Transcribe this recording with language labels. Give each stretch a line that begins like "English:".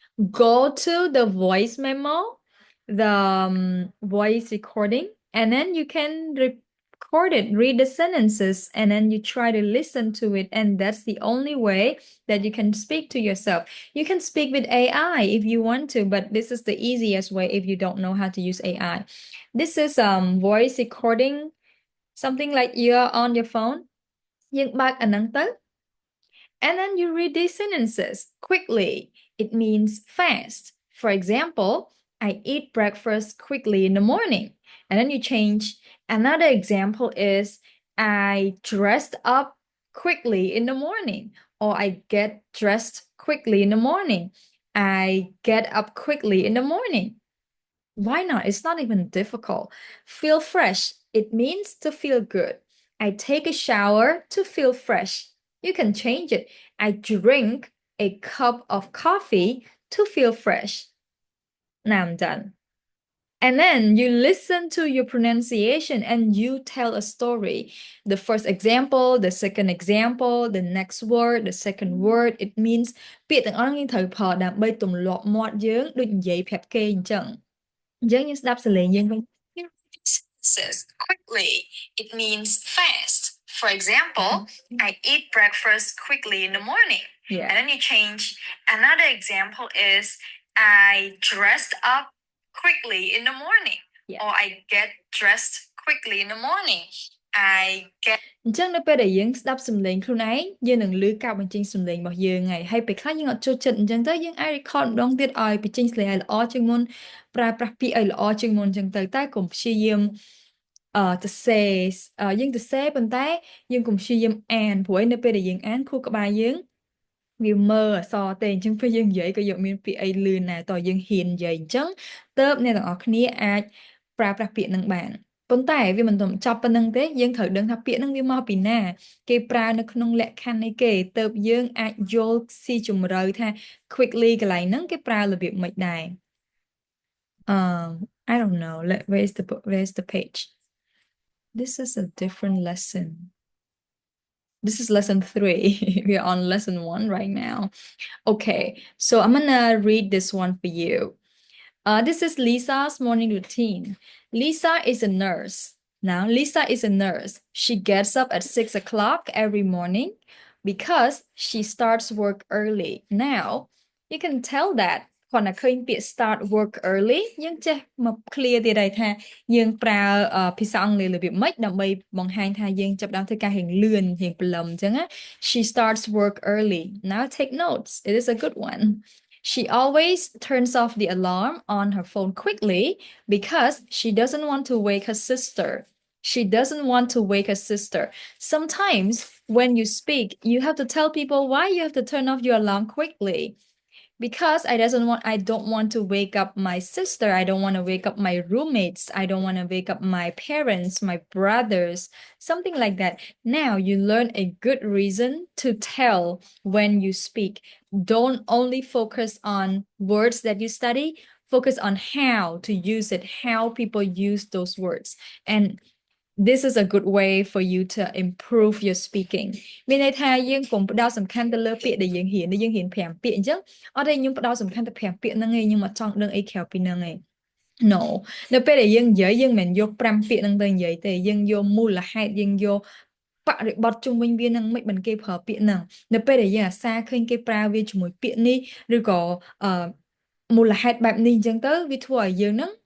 English: Go to the voice memo, the voice recording, and then you can record it, read the sentences, and then you try to listen to it. And that's the only way that you can speak to yourself. You can speak with AI if you want to, but this is the easiest way if you don't know how to use AI. This is voice recording, something like you're on your phone.
Khmer: យើងបើកអាហ្នឹងទៅ
English: and then you read these sentences quickly. It means fast. For example, I eat breakfast quickly in the morning. And then you change. Another example is I dressed up quickly in the morning, or I get dressed quickly in the morning. I get up quickly in the morning. Why not? It's not even difficult. Feel fresh. It means to feel good. I take a shower to feel fresh. You can change it. I drink a cup of coffee to feel fresh. Now I'm done. And then you listen to your pronunciation and you tell a story. The first example, the second example, the next word, the second word. It means
Khmer: ពាក្យទាំងអស់នេះត្រូវផលដើម្បីទម្លាប់មាត់យើងដូចនិយាយប្រាប់គេអញ្ចឹង យើងស្ដាប់សលេងយើងវិញ
English: sentences quickly. It means fast. For example, I eat breakfast quickly in the morning. Yeah. And then you change. Another example is I dressed up quickly in the morning. Yeah. Or I get dressed quickly in the morning. I get
Khmer: អញ្ចឹងនៅពេលដែលយើងស្ដាប់សំឡេងខ្លួនឯងយើងនឹងឮការបញ្ចេញសំឡេងរបស់យើងហើយពេលខ្លះយើងអត់ចូលចិត្តអញ្ចឹងទៅយើងអាច record ម្ដងទៀតឲ្យបញ្ចេញសំឡេងឲ្យល្អជាងមុនប្រើប្រាស់ពាក្យឲ្យល្អជាងមុនអញ្ចឹងទៅតែកុំព្យាយាម ទៅសេយើងទៅសេប៉ុន្តែយើងកុំព្យាយាមអានព្រោះនៅពេលដែលយើងអានខួរក្បាលយើងវាមើលអក្សរទេអញ្ចឹងពេលយើងនិយាយក៏យកមានពាក្យអីលឿនដែរតើយើងហ៊ាននិយាយអញ្ចឹងទើបអ្នកទាំងអស់គ្នាអាចប្រើប្រាស់ពាក្យនឹងបានប៉ុន្តែវាមិនចប់ប៉ុណ្្នឹងទេយើងត្រូវដឹងថាពាក្យហ្នឹងវាមកពីណាគេប្រើនៅក្នុងលក្ខខណ្ឌនៃគេទើបយើងអាចយល់ស៊ីជម្រៅថា quickly កន្លែងហ្នឹងគេប្រើរបៀបម៉េចដែរ
English: I don't know. Where's the page? This is a different lesson. This is lesson 3. We are on lesson 1 right now. Okay, so I'm gonna read this one for you. This is Lisa's morning routine. Lisa is a nurse. Now, Lisa is a nurse. She gets up at 6 o'clock every morning because she starts work early. Now, you can tell that
Khmer: គាត់តែឃើញពាក្យ
English: start work early
Khmer: យើងចេះមក clear ទៀតហើយថាយើងប្រើភាសាអង់គ្លេសរបៀបម៉េចដើម្បីបង្ហាញថាយើងចាប់ផ្ដើមធ្វើការរៀងលឿនរៀងព្រលឹមអញ្ចឹងណា
English: She starts work early. Now take notes. It is a good one. She always turns off the alarm on her phone quickly because she doesn't want to wake her sister. She doesn't want to wake her sister. Sometimes when you speak, you have to tell people why you have to turn off your alarm quickly. Because I don't want to wake up my sister. I don't want to wake up my roommates. I don't want to wake up my parents, my brothers, something like that. Now you learn a good reason to tell when you speak. Don't only focus on words that you study, focus on how to use it, how people use those words. And this is a good way for you to improve your speaking
Khmer: មានន័យថាយើងកុំផ្ដោតសំខាន់ទៅលើពាក្យដែលយើងរៀន5ពាក្យអញ្ចឹងអត់ទេខ្ញុំផ្ដោតសំខាន់តែ5ពាក្យហ្នឹងឯងខ្ញុំអត់ចង់ដឹងអីក្រៅពីហ្នឹងឯង No នៅពេលដែលយើងនិយាយយើងមិនមែនយក5ពាក្យហ្នឹងទៅនិយាយទេយើងយកមូលហេតុយើងយកបរិបទជុំវិញវានឹងមិនបានគេប្រើពាក្យហ្នឹងនៅពេលដែលយើងអាសាឃើញគេប្រើវាជាមួយពាក្យនេះឬក៏មូលហេតុបែបនេះអញ្ចឹងទៅវាធ្វើឲ្យយើងហ្នឹង